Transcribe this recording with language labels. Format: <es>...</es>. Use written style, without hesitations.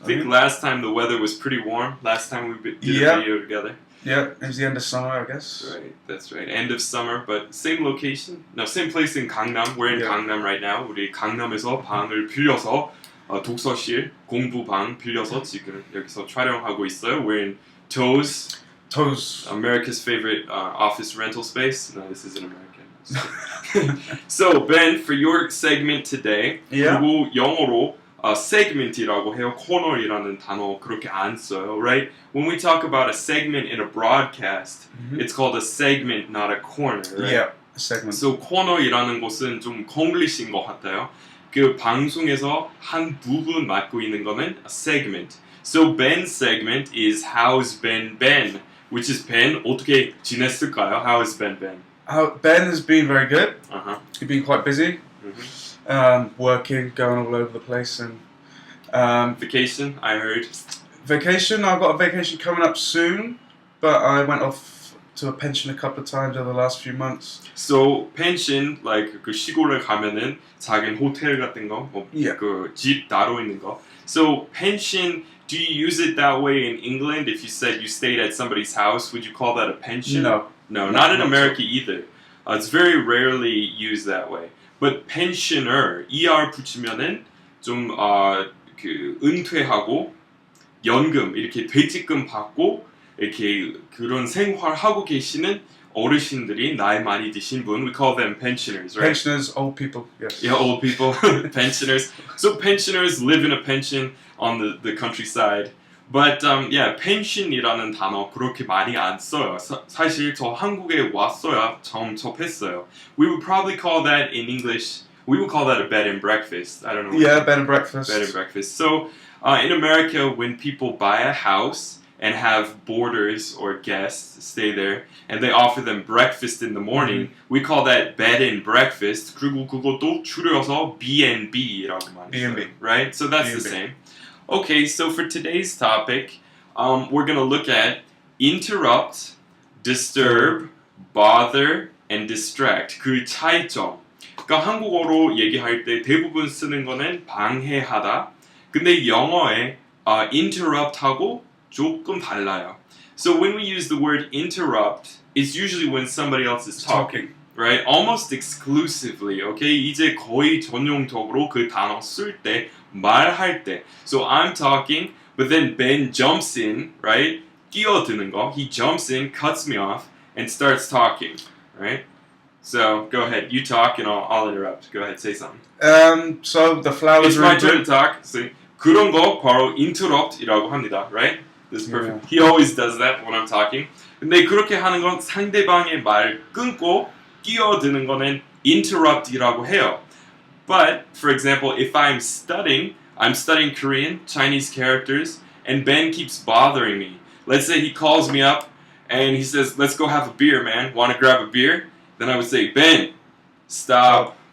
<en>I think last time the weather was pretty warm. Last time we did a video together. Yeah, it was the end of summer, I guess. Right, that's right. End of summer, but same location. No, same place in Gangnam. We're in Gangnam right now.</en> <ko>우리 강남에서 방을 빌려서 독서실, 공부방 빌려서 지금 여기서 촬영하고 있어요.</ko> <en>We're in Toes, America's favorite office rental space. No, this isn't American. So Ben, for your segment today,</en> <ko>그리고 영어로 segment이라고 해요. 코너이라는 단어 그렇게 안 써요, right?</ko> <en>When we talk about a segment in a broadcast, it's called a segment, not a corner, right? Yeah, a segment.</en> <ko>So 코너이라는 것은 좀 콩글리시인 것 같아요. 그 방송에서 한 부분 맡고 있는 거는</ko> <en>a segment. So Ben's segment is How's Ben Ben? Which is Ben,</en> <ko>어떻게 지냈을까요?</ko> <en>How has Ben been? Ben has been very good. He's been quite busy. Working, going all over the place, and vacation, I heard. Vacation, I've got a vacation coming up soon, but I went off to a pension a couple of times over the last few months.</en> <ko>So pension, like 그 시골에 가면은 작은 호텔 같은 거, 그 집 따로 있는 거.</ko> <en>So pension, do you use it that way in England? If you said you stayed at somebody's house, would you call that a pension? No, not in America either. It's very rarely used that way.</en> <ko>But pensioner, ER 붙이면은 좀 그 은퇴하고 연금 이렇게 퇴직금 받고 이렇게 그런 생활하고 계시는 어르신들이 나이 많이 드신 분,</ko> <en>we call them pensioners, right? Pensioners, old people, yes. Yeah, old people, pensioners. So pensioners live in a pension on the countryside.</en> <ko>But yeah, pension이라는 단어 그렇게 많이 안 써요. 사실 저 한국에 왔어야 처음 접했어요.</ko> <en>We would probably call that in English, we would call that a bed and breakfast. I don't know. Yeah, bed and breakfast. Bed and breakfast. So in America, when people buy a house and have boarders or guests stay there, and they offer them breakfast in the morning, we call that bed and breakfast.</en> <ko>그리고 그것도 줄여서 B&B라고 많이 써요.</ko> <en>B&B. Right? So that's B&B. the same. Okay, so for today's topic, we're going to look at interrupt, disturb, bother, and distract.</en> <ko>그 차이점. 그러니까 한국어로 얘기할 때 대부분 쓰는 거는 방해하다. 근데 영어에 interrupt하고 조금 달라요.</ko> <en>So when we use the word interrupt, it's usually when somebody else is talking. Right? Almost exclusively, okay?</en> <ko>이제 거의 전용적으로 그 단어 쓸 때, 말할 때.</ko> <en>So I'm talking, but then Ben jumps in, right?</en> <ko>끼어드는 거.</ko> <en>He jumps in, cuts me off, and starts talking, right? So go ahead, you talk and I'll interrupt. Go ahead, say something. So the flowers It's my turn to talk.</en> <ko>So, 그런 거 바로 interrupt이라고 합니다, right?</ko> <en>This is perfect. He always does that when I'm talking.</en> <ko>근데 그렇게 하는 건 상대방의 말 끊고 끼어드는 거는 interrupt이라고 해요.</ko> <en>But, for example, if I'm studying Korean, Chinese characters, and Ben keeps bothering me. Let's say he calls me up and he says, let's go have a beer, man. Want to grab a beer? Then I would say, Ben, stop</en>